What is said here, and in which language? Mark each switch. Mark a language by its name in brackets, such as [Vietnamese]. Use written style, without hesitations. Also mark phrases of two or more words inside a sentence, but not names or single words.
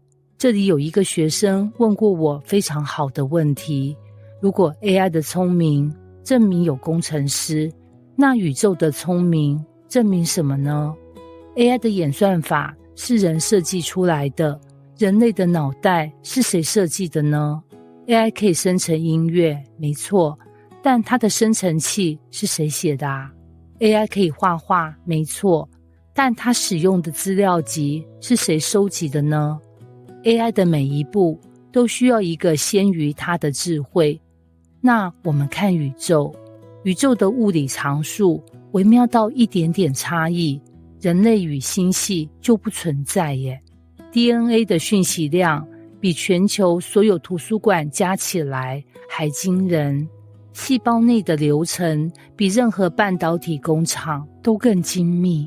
[Chinese] 這裡有一個學生問過我非常好的問題：如果 AI 的聰明證明有工程師，那宇宙的聰明證明什麼呢？ AI 的演算法是人設計出來的，人類的腦袋是誰設計的呢？ AI 可以生成音樂，沒錯，但它的生成器是誰寫的啊？ AI 可以畫畫，沒錯，但它使用的資料集是誰收集的呢？ AI 的每一步都需要一個先於它的智慧。那我們看宇宙，宇宙的物理常數微妙到一點點差異，人類與星系就不存在耶。DNA 的訊息量比全球所有圖書館加起來還驚人，細胞內的流程比任何半導體工廠都更精密。